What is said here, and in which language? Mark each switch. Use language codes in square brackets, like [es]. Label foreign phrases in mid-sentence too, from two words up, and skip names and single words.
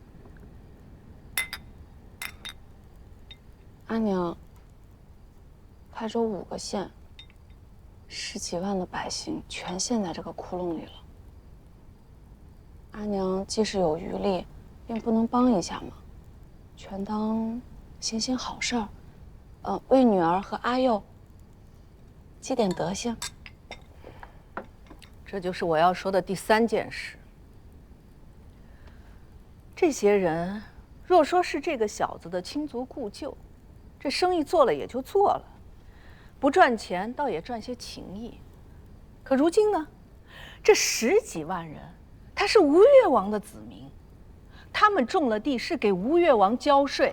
[zh] 阿娘，台州5個縣，10幾萬的百姓全陷在這個窟窿裡了。阿娘既是有餘力，便不能幫一下嗎？全當行好事兒，為女兒和阿幼積點德行。這就是我要說的第3件事。這些人若說是這個小子的親族故舊，這生意做了也就做了，不賺錢倒也賺些情誼。可如今呢，這10幾萬人，他是吳越王的子民，他們種了地是給吳越王交稅。